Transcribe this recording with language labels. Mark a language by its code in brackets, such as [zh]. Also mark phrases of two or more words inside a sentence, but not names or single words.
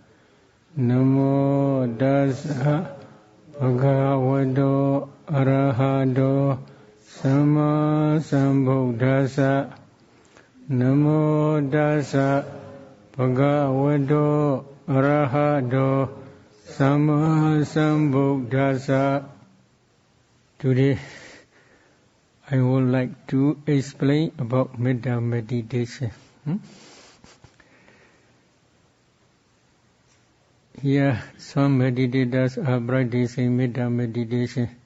[pi] Namo Tassa Bhagavato Arahato Samma Sambuddhassa. Namo Tassa Bhagavato Arahato Samma Sambuddhassa. [en] Today I would like to explain about metta meditation. Here some meditators are practicing metta meditation.